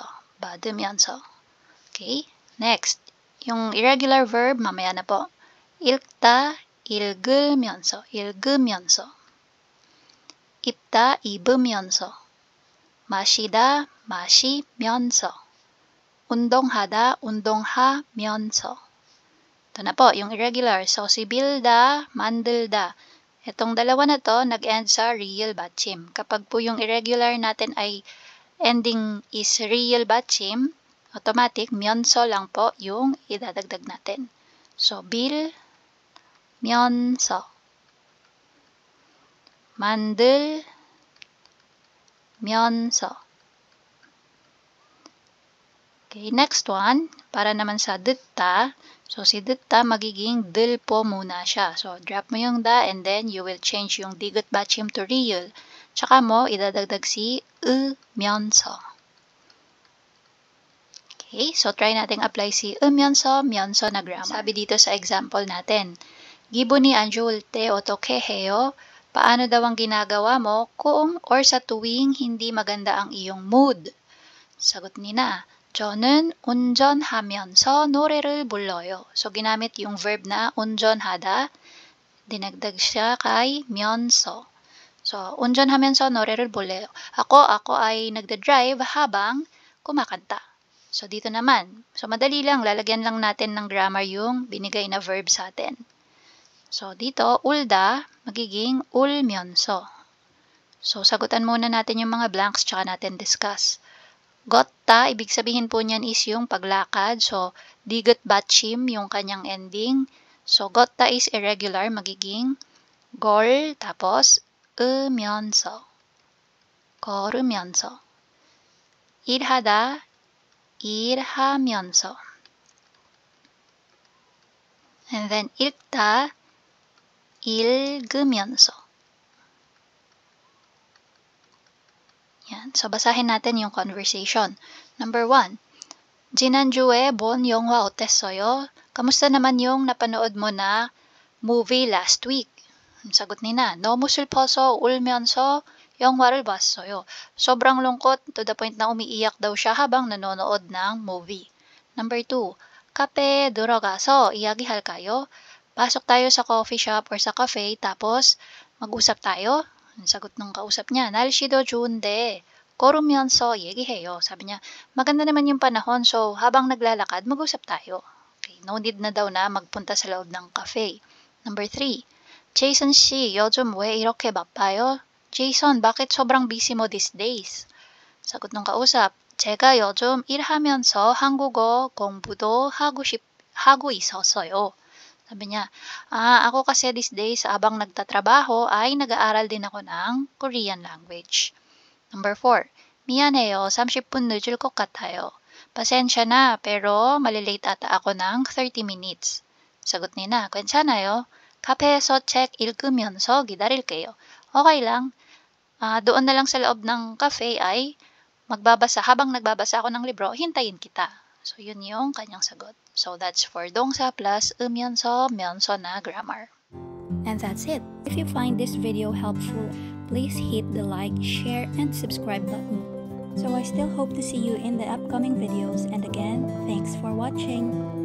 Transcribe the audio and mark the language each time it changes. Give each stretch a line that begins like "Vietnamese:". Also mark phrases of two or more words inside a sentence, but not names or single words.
Korean: 받으면서.
English: Okay? Next.
Filipino: Yung
English: irregular verb,
Filipino: mamaya na po.
Korean: 읽다, 읽으면서. 읽으면서. 입다, 입으면서. 마시다, 마시면서. 운동하다, 운동하면서.
Filipino: Ito na po, yung irregular. So, si bilda, mandilda. Itong dalawa na to, nag-end sa real batchim. Kapag po yung irregular natin ay
English: ending is real
Filipino: batchim, automatic, 면서 lang po yung idadagdag natin. So,
Korean: bil, 면서. 만들, 면서.
English: Okay, next one,
Filipino: para naman sa 듣다. So, si 듣다 magiging 들 po muna siya.
English: So, drop
Filipino: mo yung
English: da and then you will change yung digot batchim to real.
Filipino: Tsaka mo, idadagdag si 으면서. Okay, so try nating apply si
Korean: 으면서, 면서
Filipino: na grammar. Sabi dito sa example natin,
Korean: 기분이 안 좋을 때 어떻게 해요?
Filipino: Paano daw ang ginagawa mo kung or sa tuwing hindi maganda ang iyong mood? Sagot ni na,
Korean: 저는 운전하면서 노래를 불러요.
Filipino: So, ginamit yung verb na 운전하다. Dinagdag siya kay 면서.
Korean: So, 운전하면서 노래를 불러요.
Filipino: Ako ay nagda-drive habang kumakanta. So, dito naman. So, madali lang. Lalagyan lang natin ng grammar yung binigay na verb sa atin. So, dito, ulda, magiging 울면서. So, sagutan muna natin yung mga blanks tsaka natin discuss. 걷다, ibig sabihin po niyan is yung paglakad. So, diget batchim yung kanyang ending.
English: So, 걷다 is irregular,
Filipino: magiging 걸, tapos
Korean: 으면서, 걸으면서. 일하다, 일하면서.
English: And then
Korean: 읽다, 읽으면서.
Filipino: Yan. So, basahin natin yung conversation.
English: Number 1.
Korean: 지난주에 본 영화 어땠어요?
Filipino: Kamusta naman yung napanood mo na movie
English: last week?
Filipino: Sagot ni na,
Korean: 너무 슬퍼서 울면서 영화를 봤어요.
Filipino: Sobrang lungkot
English: to the point
Filipino: na umiiyak daw siya habang nanonood ng movie.
English: Number 2.
Korean: 카페에 들어가서 이야기할까요?
Filipino: Pasok tayo sa
English: coffee shop
Filipino: or sa cafe tapos mag-usap tayo? Ang sagot ng kausap niya,
Korean: 날씨도 좋은데 걸으면서 얘기해요.
Filipino: Sabi niya, maganda naman yung panahon so habang naglalakad mag-usap tayo. Okay,
English: no need
Filipino: na daw na magpunta sa loob ng cafe.
Korean: Number 3. Jason 씨, 요즘 왜 이렇게 바빠요?
Filipino: Jason, bakit sobrang busy mo
English: these days?
Filipino: 사got ng kausap,
Korean: 제가 요즘 일하면서 한국어 공부도 하고 있었어요.
Filipino: Sabi niya, ako kasi
English: these days
Filipino: habang nagtatrabaho ay nag-aaral din ako ng
English: Korean language. Number 4.
Korean: 미안해요. 30분 늦을 것 같아요.
Filipino: Pasensya na, pero malilate ata ako ng 30 minutes. Sagot ni na,
Korean: 괜찮아요. 카페에서 책 읽으면서 기다릴게요.
Filipino: Okay lang. Doon na lang sa loob ng cafe ay habang nagbabasa ako ng libro, hintayin kita. So, yun yung kanyang sagot.
English: So, that's for 동사 plus
Korean: 으면서, 면서
English: na grammar. And that's it. If you find this video helpful, please hit the like, share, and subscribe button. So I still hope to see you in the upcoming videos, and again, thanks for watching.